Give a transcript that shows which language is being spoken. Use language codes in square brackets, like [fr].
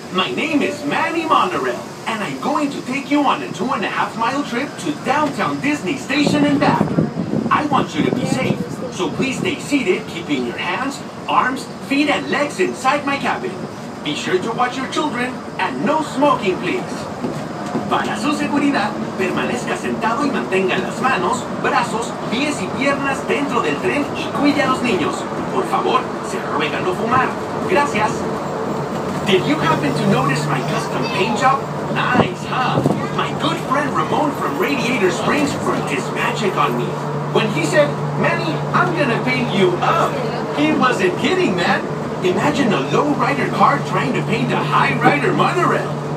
[en] My name is Manny Monorail, and I'm going to take you on a 2.5-mile trip to downtown Disney Station and back. I want you to be safe, so please stay seated, keeping your hands, arms, feet, and legs inside my cabin. Be sure to watch your children, and no smoking, please. [es] Para su seguridad, permanezca sentado y mantenga las manos, brazos, pies y piernas dentro del tren y cuide a los niños. Por favor, se ruega no fumar. Gracias. [en] Did you happen to notice my custom paint job? Nice, huh? My good friend Ramon from Radiator Springs worked his magic on me. When he said, Manny, I'm gonna paint you up, he wasn't kidding, man. Imagine a low-rider car trying to paint a high-rider monorail.